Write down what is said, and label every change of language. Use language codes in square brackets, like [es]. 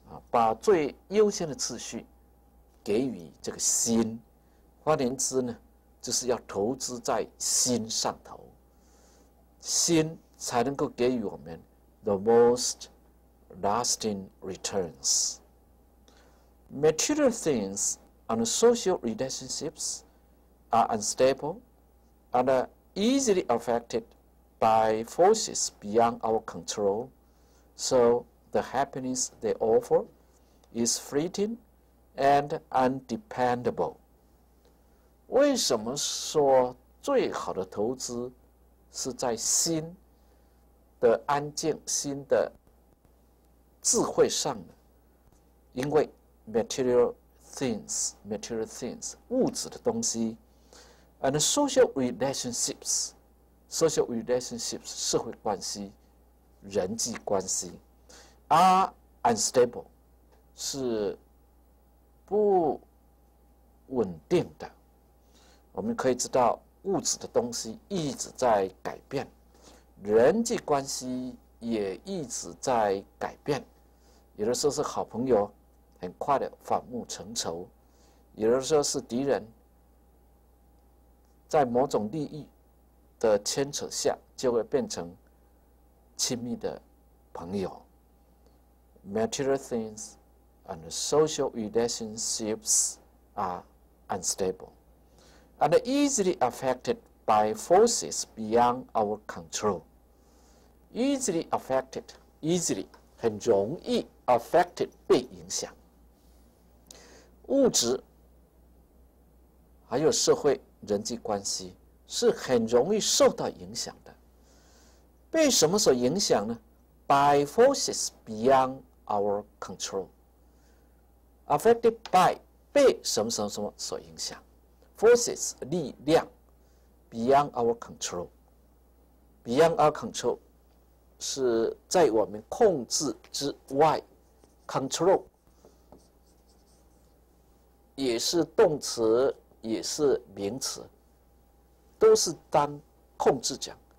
[zh] 把最优先的次序给予这个心，换言之呢，就是要投资在心上头，心才能够给予我们 the most lasting returns. [en] Material things and social relationships are unstable and are easily affected by forces beyond our control, so the happiness they offer is fleeting and undependable. [zh] 为什么说最好的投资是在心的安静、心的智慧上呢？因为 material things 物质的东西 and social relationships 社会关系、人际关系 are unstable 是不稳定的。我们可以知道，物质的东西一直在改变，人际关系也一直在改变。有的时候是好朋友，很快的反目成仇；有的时候是敌人，在某种利益的牵扯下，就会变成亲密的朋友。 [en] Material things and social relationships are unstable and easily affected by forces beyond our control. Easily affected, easily 很容易 affected 被影响。 [zh] 物质还有社会人际关系是很容易受到影响的。被什么所影响呢？ [en] By forces beyond our control. Affected by 被什么什么什么所影响。 Forces 力量 beyond our control. [zh] Beyond our control 是在我们控制之外。 Control 也是动词，也是名词，都是当控制讲。